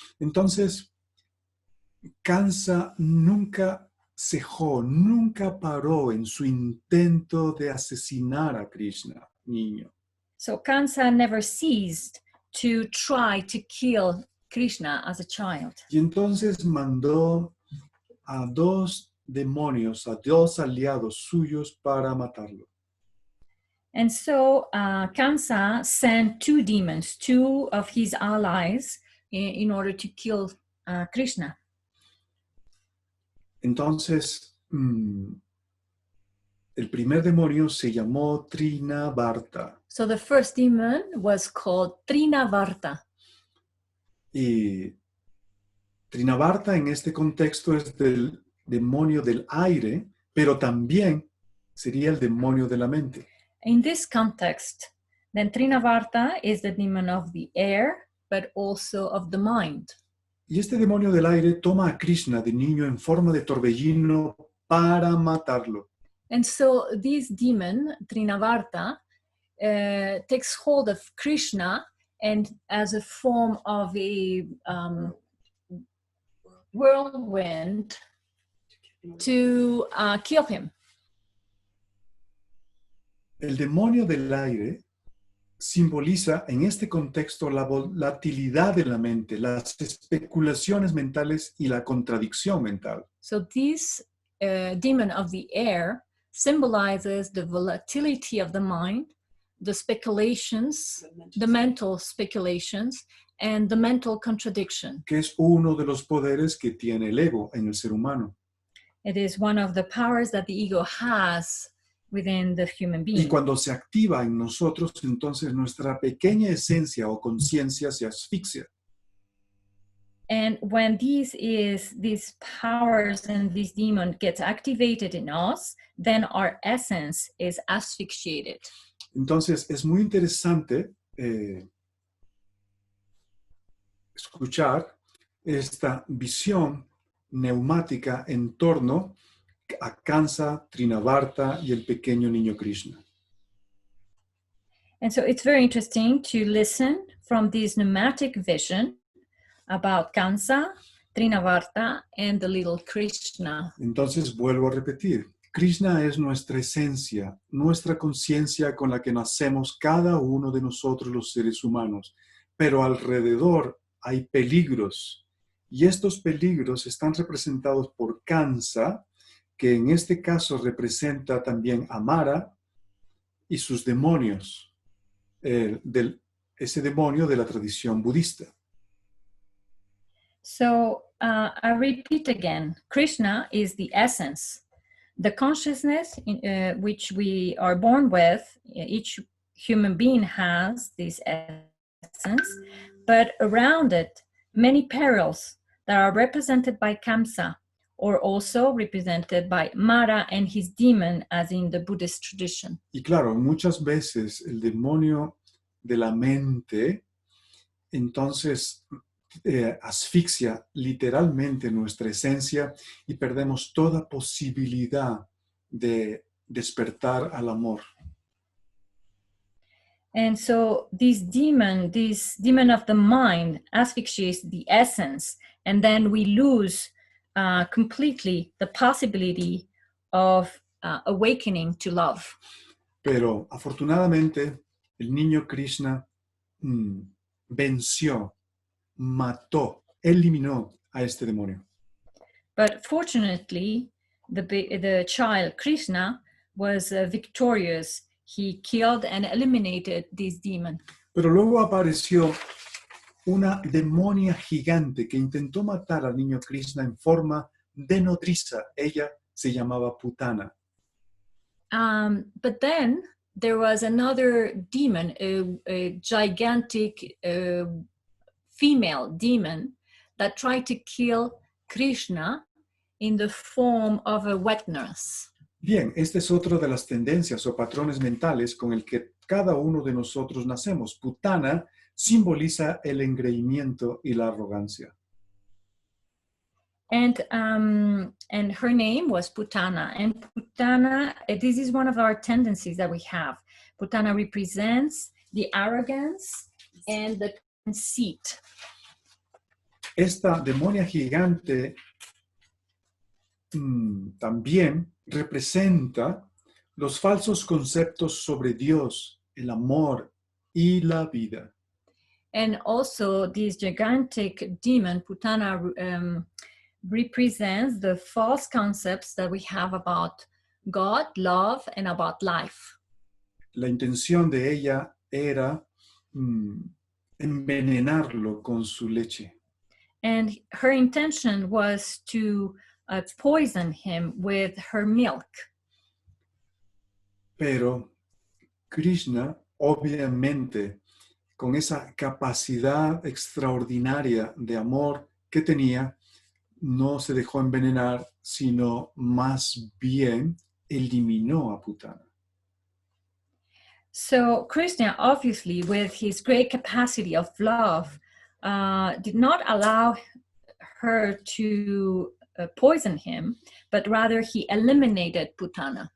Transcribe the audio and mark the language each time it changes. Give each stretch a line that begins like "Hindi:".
Spanish: Entonces, Kansa nunca cejó, nunca paró en su intento de asesinar a Krishna, niño.
English: So Kansa never ceased to try to kill Krishna as a child.
Spanish: Y entonces mandó a dos demonios, a dos aliados suyos para matarlo.
English: And so Kansa sent two demons, two of his allies, in order to kill Krishna.
Spanish: Entonces, el primer demonio se llamó Trinavarta.
English: So the first demon was called Trinavarta.
Spanish: Y Trinavarta en este contexto es del demonio del aire, pero también sería el demonio de la mente.
English: In this context, then Trinavarta is the demon of the air, but also of the mind.
Spanish: Y este demonio del aire toma a Krishna de niño en forma de torbellino para matarlo.
English: And so this demon, Trinavarta, takes hold of Krishna and as a form of a whirlwind to kill him.
Spanish: El demonio del aire simboliza en este contexto la volatilidad de la mente, las especulaciones mentales y la contradicción mental.
English: So this demon of the air symbolizes the volatility of the mind, the speculations, the mental speculations, and the mental contradiction.
Spanish: Que es uno de los poderes que tiene el ego en el ser humano.
English: It is one of the powers that the ego has within the human
Spanish: Y
English: being.
Spanish: cuando se activa en nosotros, entonces nuestra pequeña esencia o conciencia se asfixia.
English: And when these powers and this demon gets activated in us, then our essence is asphyxiated.
Spanish: Entonces, es muy interesante escuchar esta visión neumática en torno a Kansa, Trinavarta y el pequeño niño Krishna.
English: And so it's very interesting to listen from this pneumatic vision about Kansa, Trinavarta, and the little Krishna.
Spanish: Entonces, vuelvo a repetir, Krishna es nuestra esencia, nuestra conciencia con la que nacemos cada uno de nosotros los seres humanos, pero alrededor hay peligros, y estos peligros están representados por Kansa, que en este caso representa también a Mara y sus demonios, ese demonio de la tradición budista.
English: So I repeat again, Krishna is the essence, the consciousness in which we are born with. Each human being has this essence, but around it, many perils that are represented by Kamsa, or also represented by Mara and his demon, as in the Buddhist tradition.
Spanish: Y claro, muchas veces el demonio de la mente, entonces asfixia literalmente nuestra esencia y perdemos toda posibilidad de despertar al amor.
English: And so this demon of the mind asphyxiates the essence, and then we lose completely the possibility of awakening to love.
Spanish: Pero afortunadamente el niño Krishna venció, mató, eliminó a este demonio.
English: But fortunately, the child Krishna was victorious. He killed and eliminated this demon.
Spanish: Pero luego apareció una demonia gigante que intentó matar al niño Krishna en forma de nodriza. Ella se llamaba Putana.
English: But then there was another demon, a gigantic female demon that tried to kill Krishna in the form of a wet nurse.
Spanish: Bien, esta es otra de las tendencias o patrones mentales con el que cada uno de nosotros nacemos. Putana simboliza el engreimiento y la arrogancia.
English: And her name was Putana. And Putana, this is one of our tendencies that we have. Putana represents the arrogance and the conceit.
Spanish: Esta demonia gigante también representa los falsos conceptos sobre Dios, el amor y la vida.
English: And also this gigantic demon, Putana, represents the false concepts that we have about God, love, and about life.
Spanish: La intención de ella era envenenarlo con su leche.
English: And her intention was to poison him with her milk.
Spanish: Pero Krishna, obviamente, con esa capacidad extraordinaria de amor que tenía, no se dejó envenenar, sino más bien eliminó a Putana.
English: So Krishna, obviously, with his great capacity of love, did not allow her to poison him, but rather he eliminated Putana.